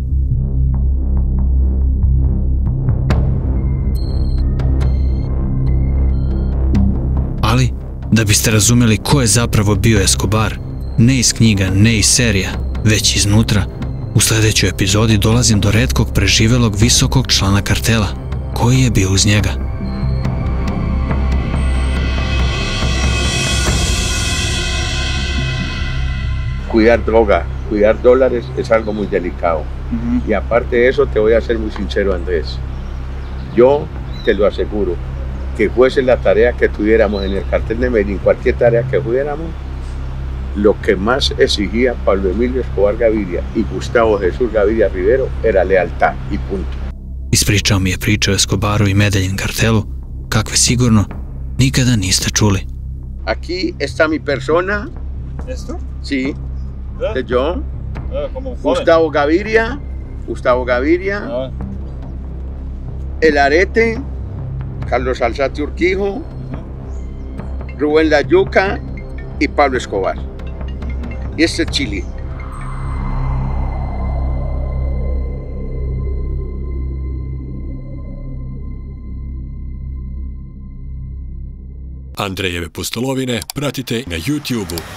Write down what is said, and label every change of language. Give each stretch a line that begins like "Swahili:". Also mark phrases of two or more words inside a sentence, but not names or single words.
Serbian: Ali, da biste razumeli ko je zapravo bio Escobar, ne iz knjiga, ne iz serija, već iznutra, u sljedećoj epizodi dolazim do retkog preživelog visokog člana kartela, koji je bio uz njega.
Spanish: Cuidar droga, cuidar dólares es algo muy delicado. Y aparte de eso, te voy a ser muy sincero, Andrés. Yo te lo aseguro, que fuese la tarea que tuviéramos en el cartel de Medellín, cualquier tarea que fuéramos, lo que más exigía Pablo Emilio Escobar Gaviria y Gustavo Jesús Gaviria Rivero era lealtad y punto.
Serbian: Ispričao mi je priče o Escobaru i Medellin kartelu, kakve sigurno nikada niste čuli.
Spanish: Aquí está mi persona. ¿Esto? Sí. De yo. Como un joven. Gustavo Gaviria. El Arete, Carlos Alzate Urquijo, Rubén Layuca y Pablo Escobar. Y este es Chile.
Serbian: Andrejeve pustolovine pratite na YouTube-u.